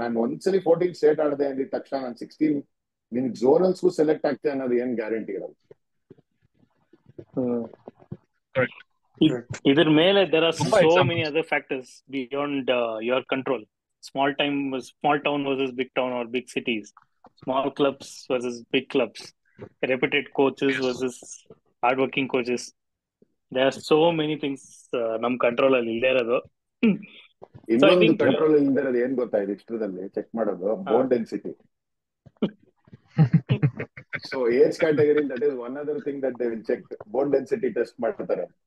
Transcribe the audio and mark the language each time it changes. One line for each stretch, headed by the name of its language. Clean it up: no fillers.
Kannada: ನಾನು ಒಂದ್ಸಲಿ 14 ಸ್ಟೇಟ್ ಆಡದೆ ಅಂದಿದ ತಕ್ಷಣ ನಾನು 16 ನಿಮ್ಗೆ ಝೋನಲ್ಸ್ಗೂ ಸೆಲೆಕ್ಟ್ ಆಗ್ತೇ ಅನ್ನೋದು ಏನ್ ಗ್ಯಾರಂಟಿ ಇರಲ್ಲ. ಇದ್ರ ಮೇಲೆ
English: there are so many other factors beyond your control. Small town versus big town or big cities, small clubs versus big clubs, reputed coaches versus hardworking coaches. There are so many things
Kannada: ನಮ್ control ಅಲ್ಲಿ ಇಲ್ಲದೆ ಇರೋದು. ಇನ್ನೊಂದು control ಇಲ್ಲದೆ ಇರೋದು ಏನ್ ಗೊತ್ತಾಯ್ತು ಇಷ್ಟದಲ್ಲಿ check ಮಾಡೋದು, bone density.
English: So age category that is one other thing that they will check, bone density test ಮಾಡ್ತಾರೆ.